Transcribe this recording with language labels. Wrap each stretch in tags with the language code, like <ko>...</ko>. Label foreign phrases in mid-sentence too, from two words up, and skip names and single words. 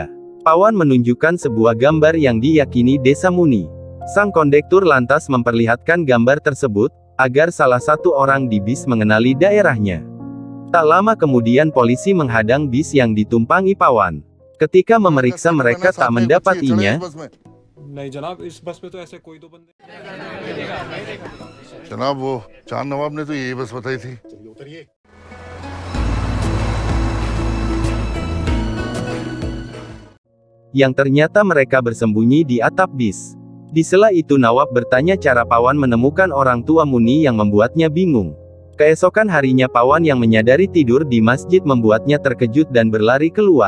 <id>Pawan menunjukkan sebuah gambar yang diyakini desa Muni. Sang kondektur lantas memperlihatkan gambar tersebut, agar salah satu orang di bis mengenali daerahnya. Tak lama kemudian polisi menghadang bis yang ditumpangi Pawan. Ketika memeriksa mereka tak mendapatinya.</id> <hi>जनाब वो चांद नवाब ने तो यही बस बताई थी।</hi> <id>Yang ternyata mereka bersembunyi di atap bis. Di sela itu Nawab bertanya cara Pawan menemukan orang tua Muni yang membuatnya bingung. Keesokan harinya Pawan yang menyadari tidur di masjid membuatnya terkejut dan berlari keluar.</id>